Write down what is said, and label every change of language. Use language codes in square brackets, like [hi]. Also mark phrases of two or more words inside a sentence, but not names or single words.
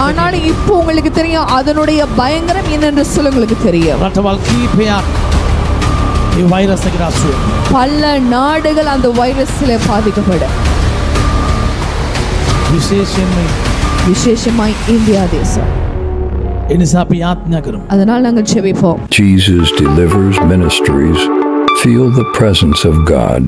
[ta] ஆனால் இப்போ உங்களுக்கு தெரியும் அதனுடைய பயங்கரம் என்னென்று சொல்ல உங்களுக்கு தெரியும். [si] රටවල් කීපයක් ඒ වෛරස් එකට අසු වෙනවා. [ta] பல நாடுகள் அந்த வைரஸில் பாதிக்கப்படும். விசேஷமாய் இந்தியா தேசம். [si] ඒ නිසා අපි යාඥා කරමු. [ta] அதனால் நாங்கள் ஜெபிப்போம். [en] Jesus Delivers Ministries. Feel the presence of God.